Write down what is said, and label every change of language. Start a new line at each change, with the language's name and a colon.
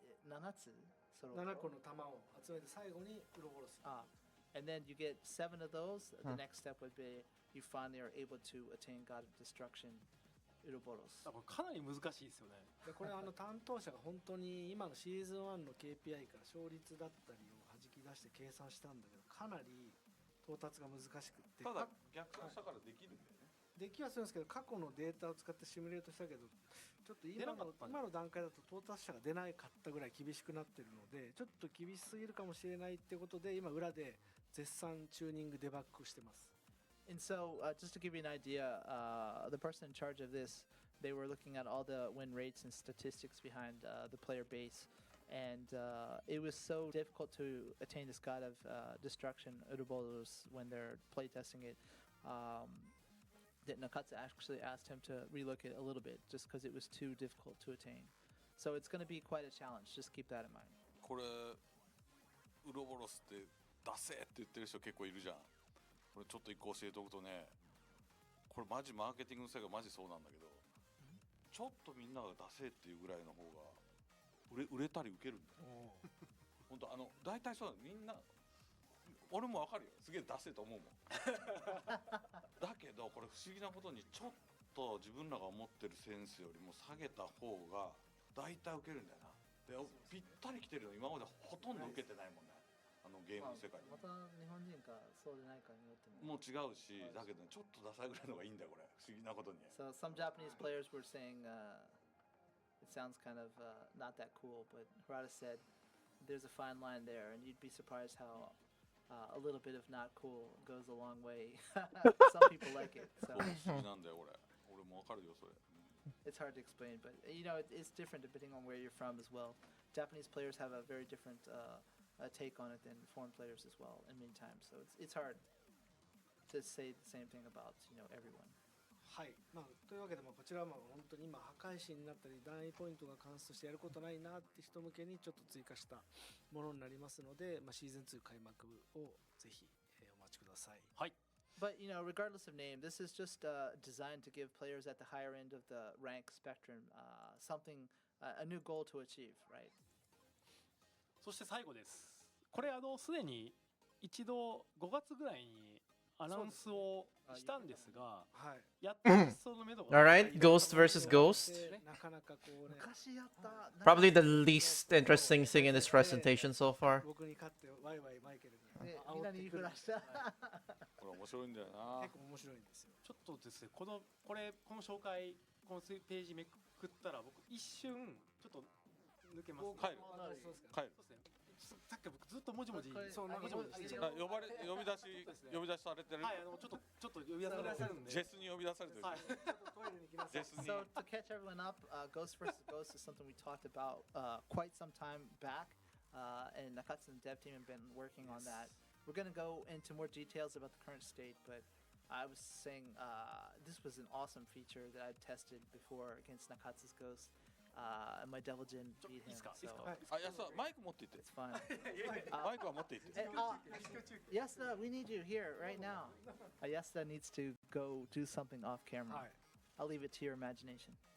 Japanese: 7個の玉を集めて最後にウロボロス。
English: and then you get 7 of those, the next step would be you finally are able to attain God of Destruction, Uroboros.
Japanese: これかなり難しいですよね。でこれ担当者が本当に今のシーズン1の KPI から勝率だったりを弾き出して計算したんだけどかなり到達が難しくって。ただ逆算したからできるんだよね。できはするんですけど過去のデータを使ってシミュレートしたけどちょっと今の段階だと到達者が出なかったぐらい厳しくなってるのでちょっと厳しすぎるかもしれないってことで今裏で絶賛チューニングデバッグしてます。
English: And so, just to give you an idea, the person in charge of this, they were looking at all the win rates and statistics behind the player base, and it was so difficult to attain this God of Destruction, Uroboros, when they're playtesting it, that Nakatsu actually asked him to relook it a little bit, just because it was too difficult to attain. So it's going to be quite a challenge. Just keep that in mind.
Japanese: これウロボロスって出せって言ってる人結構いるじゃん。これちょっと一個教えておくとね、これマジマーケティングの世界マジそうなんだけど、ちょっとみんなが出せっていうぐらいの方が売れたり受けるんだよ。本当大体そうだ、みんな俺もわかるよ、すげえ出せと思うもん。だけどこれ不思議なことにちょっと自分らが思ってるセンスよりも下げた方が大体受けるんだよな。でぴったり来てるの今までほとんど受けてないもんね。ゲームの世界に。また日本人かそうでないかによっても。もう違うし、だけどちょっとダサいぐらいのがいいんだよこれ。不思議なことに。
English: So some Japanese players were saying it sounds kind of not that cool, but Harada said there's a fine line there, and you'd be surprised how a little bit of not cool goes a long way. Some people like it. So
Japanese: 不思議なんだよこれ。俺もわかるよそれ。
English: It's hard to explain, but you know it's different depending on where you're from as well. Japanese players have a very different take on it than foreign players as well, and many times. So it's hard to say the same thing about everyone.
Japanese: はい。というわけでこちらは本当に今破壊神になったり段位ポイントが関数してやることないなって人向けにちょっと追加したものになりますので、シーズン2開幕をぜひお待ちください。はい。
English: But regardless of name, this is just designed to give players at the higher end of the rank spectrum something, a new goal to achieve, right?
Japanese: そして最後です。これすでに一度5月ぐらいにアナウンスをしたんですが、はいやっと実装の目処が
English: Alright, Ghost versus Ghost.
Japanese: でなかなかこうね昔やった
English: Probably the least interesting thing in this presentation so far.
Japanese: 僕に勝ってワイワイマイケルがね煽みんなにってくる言いふらした。これ面白いんだよな結構面白いんですよ。ちょっとですね、この紹介、このページめくったら、僕、一瞬、ちょっと抜けます、ね。帰るそうですか。帰るそうですね。さっきから僕ずっともじもじ、これそうなんかもじもじしてる。あ呼び出しされてるはい、ちょっと呼び出されてるんで。ジェスに呼び出されてるはい。トイレに行きなさい。ジェスに
English: So to catch everyone up, Ghost versus Ghost is something we talked about quite some time back, and Nakatsu and the dev team have been working on that. We're gonna go into more details about the current state, but I was saying this was an awesome feature that I've tested before against Nakatsu's Ghost, and my Devil Jin beat him.
Japanese: ですか、いい
English: So
Japanese: ですか。あやさマイク持っていって
English: it's fun.
Japanese: マイクは持っていって
English: Hey, Yasuda, we need you here right now. Yasuda needs to go do something off camera.
Japanese: はい。
English: I'll leave it to your imagination.